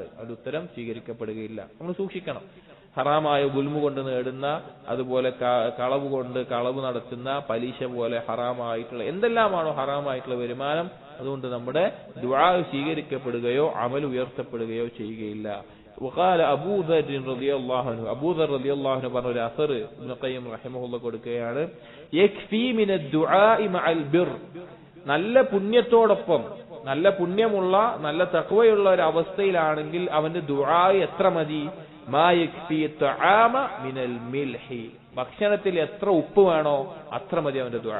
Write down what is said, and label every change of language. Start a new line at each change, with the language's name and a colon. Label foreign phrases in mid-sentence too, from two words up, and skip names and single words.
Malayalam: അതിന്റെ ഉത്തരം സ്വീകരിക്കപ്പെടുകയില്ല. നമ്മൾ സൂക്ഷിക്കണം. ഹറാമായ ഗുൽമു കൊണ്ട് നേടുന്ന, അതുപോലെ കളവ് നടത്തുന്ന, പലിശ പോലെ ഹറാമായിട്ടുള്ള എന്തെല്ലാമാണോ ഹറാമായിട്ടുള്ള വരുമാനം, അതുകൊണ്ട് നമ്മുടെ ദുആ സ്വീകരിക്കപ്പെടുകയോ അമൽ ഉയർത്തപ്പെടുകയോ ചെയ്യുകയില്ല.
Arabic: وقال أبو ذر رضي الله عنه,
Malayalam: അബൂ ദർ
Arabic: رضي الله عنه
Malayalam: പറഞ്ഞ ഒരു അസർ ഇബ്നു ഖയ്യിം റഹിമഹുല്ലാഹ് കൊടുക്കുകയാണ്,
Arabic: يكفي من الدعاء مع البر,
Malayalam: നല്ല പുണ്യത്തോടൊപ്പം, നല്ല പുണ്യമുള്ള നല്ല തഖ്വയുള്ള ഒരു അവസ്ഥയിലാണെങ്കിൽ അവന്റെ ദുആ എത്ര മതി?
Arabic: ما يكفي الطعام من الملح,
Malayalam: ഭക്ഷണത്തിൽ എത്ര ഉപ്പ് വേണോ അത്ര മതി അവന്റെ ദുആ.